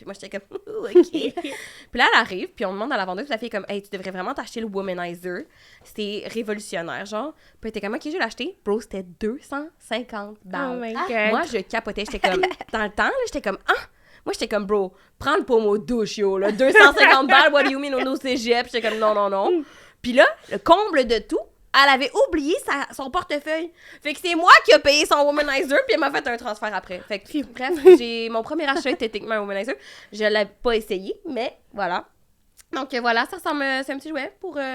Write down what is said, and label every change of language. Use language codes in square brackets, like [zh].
[fr] Puis moi, j'étais comme, OK. Puis là, elle arrive, puis on demande à la vendeuse, puis la fille est comme, hey, tu devrais vraiment t'acheter le womanizer. C'est révolutionnaire, genre. Puis elle était comme, OK, je vais l'acheter. Bro, c'était 250 balles. [en] Oh my God. [fr] Moi, je capotais. J'étais comme, dans le temps, là, j'étais comme, ah! Moi, j'étais comme, bro, prends le pommeau douche, yo, là. 250 balles, [en] what do you mean, on cégep? [fr] J'étais comme, non. Puis là, le comble de tout, elle avait oublié son portefeuille. Fait que c'est moi qui ai payé son womanizer, puis elle m'a fait un transfert après. Fait que, bref, mon premier achat était techniquement un womanizer. Je l'ai pas essayé, mais voilà. Donc voilà, ça ressemble, c'est un petit jouet pour...